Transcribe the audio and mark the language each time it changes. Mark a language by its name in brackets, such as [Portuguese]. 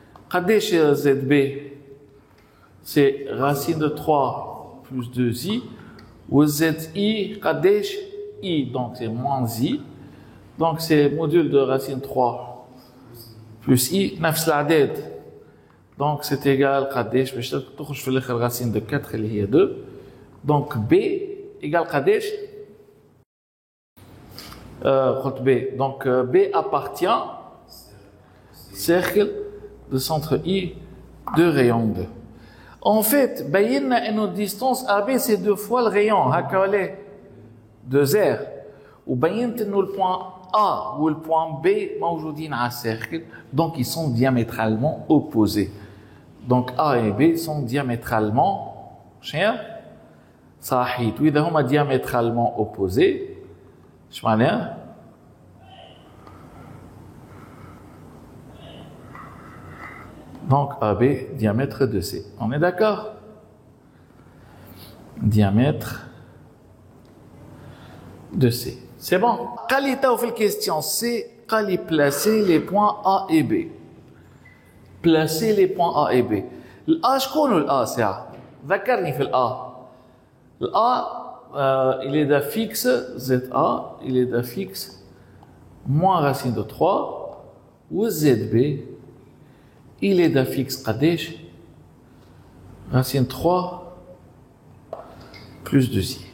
[Arabic] قديش [French] ZB? C'est racine de 3 plus 2i. Ou ZI, [Arabic] قديش [French] I, donc c'est moins I. Donc c'est module de racine 3 plus i [Arabic] نفس العدد. [French] Donc c'est égal [Arabic] قداش باش تخرج في الاخر [French] racine de 4 [Arabic] اللي هي [French] 2. Donc b égal [Arabic] قداش؟ قلت [French] b. Donc b appartient cercle de centre I de rayon 2. En fait [Arabic] بينا انه [French] distance AB c'est 2 fois le rayon [Arabic] هكا ولا [French] 2r. [Arabic] وبينت انه البوان [French] A ou le point B [Arabic] موجودين على [French] cercle, donc ils sont diamétralement opposés. Donc A et B sont diamétralement [Arabic] صحيح. وإذا هما [French] diamétralement opposés, [Arabic] شو معناها؟ [French] Donc AB diamètre de C. On est d'accord? Diamètre de C. C'est bon. Qualité de la question, c'est placer les points A et B. Placer les points A et B. [Arabic] الA شكون الA ساعة؟ ذكرني في الA. [French] الA il est d'un fixe ZA, il est d'un fixe moins racine de 3 ou ZB il est d'un fixe [Arabic] قداش؟ [French] racine 3 plus 2i.